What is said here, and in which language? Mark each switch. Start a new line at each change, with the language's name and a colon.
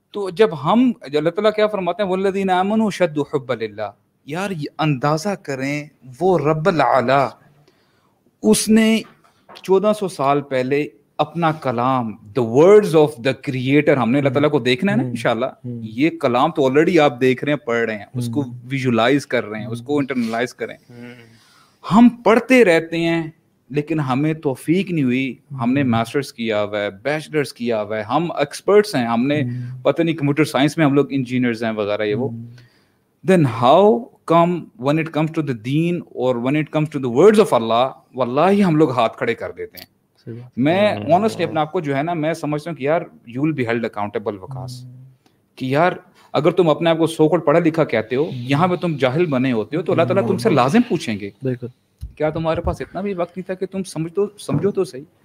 Urdu: تو جب ہم اللہ تعالیٰ کیا فرماتے ہیں والذین آمنوا اشد حبا للہ, یار اندازہ کریں وہ رب العلا اس نے 1400 سال پہلے اپنا کلام
English: the words of the creator,
Urdu: ہم نے اللہ تعالیٰ کو دیکھنا ہے نا انشاءاللہ, یہ کلام تو آلریڈی آپ دیکھ رہے ہیں, پڑھ رہے ہیں, اس کو ویژولائز کر رہے ہیں, اس کو انٹرنلائز کریں. ہم پڑھتے رہتے ہیں لیکن ہمیں توفیق نہیں ہوئی. ہم نے ماسٹرز کیا ہوا ہے, بیچلرز کیا ہوا ہے, ہم ایکسپرٹس ہیں, ہم نے پتہ نہیں کمپیوٹر سائنس میں ہم لوگ انجینئرز ہیں وغیرہ یہ وہ.
English: Then how come when it comes to the deen or when it comes to the words of Allah, واللہ
Urdu: ہم لوگ ہاتھ کھڑے کر دیتے ہیں. میں honestly اپنے آپ کو جو ہے نا میں سمجھتا ہوں کہ یار
English: you will be held accountable
Urdu: وقاص, کہ یار اگر تم اپنے آپ کو سو کالڈ پڑھا لکھا کہتے ہو, یہاں پہ تم جاہل بنے ہوتے ہو, تو اللہ تعالیٰ تم سے لازم پوچھیں گے بالکل کیا تمہارے پاس اتنا بھی وقت نہیں تھا کہ تم سمجھو تو صحیح.